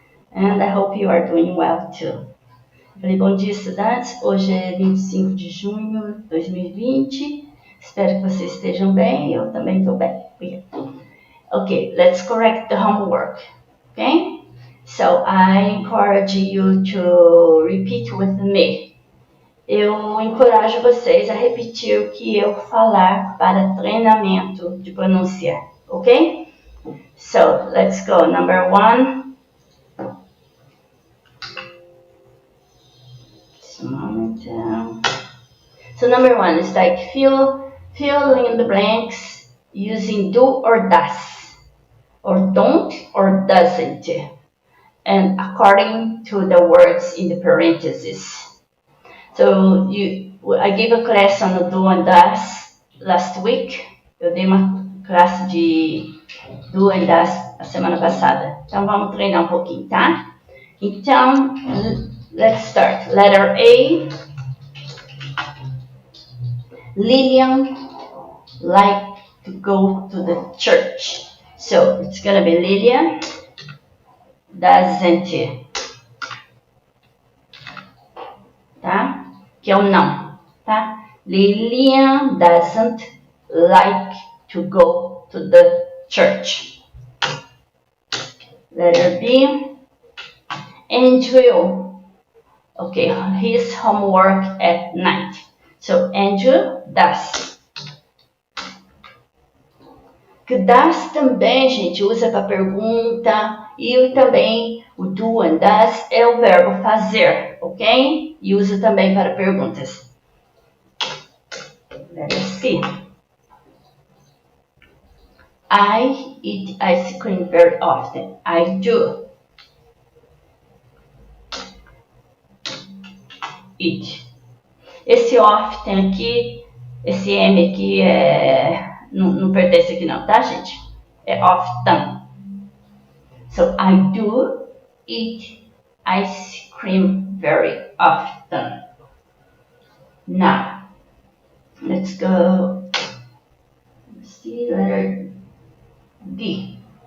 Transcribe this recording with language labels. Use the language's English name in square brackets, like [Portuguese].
[English] And I hope you are doing well too. [Portuguese] Falei, bom dia, estudantes. Hoje é 25 de junho de 2020. Espero que vocês estejam bem. Eu também estou bem. [English] Okay, let's correct the homework, okay? So I encourage you to repeat with me. [Portuguese] Eu encorajo vocês a repetir o que eu falar para treinamento de pronúncia, ok? [English] So, let's go. Number one. Just a moment. So, number one is like fill in the blanks using do or does, or don't or doesn't, and according to the words in the parentheses. So I gave a class on the do and does last week. [Portuguese] Eu dei uma classe de do and does a semana passada. Então vamos treinar um pouquinho, tá? [English] Então, let's start. Letter A. Lillian liked to go to the church. So it's gonna be Lillian doesn't. [Portuguese] Tá? Que é o não, tá? [English] Lillian doesn't like to go to the church. Letter B. Andrew, okay, his homework at night. So Andrew does. [Portuguese] Que does também, gente, usa para pergunta e também o do and does é o verbo fazer, ok? E usa também para perguntas. [English] Letter C. I eat ice cream very often. I do eat. [Portuguese] Esse often aqui, esse M aqui não pertence aqui não, tá, gente? É often. [English] So, I do eat ice cream very often. Now, let's go. Let's see, letter D.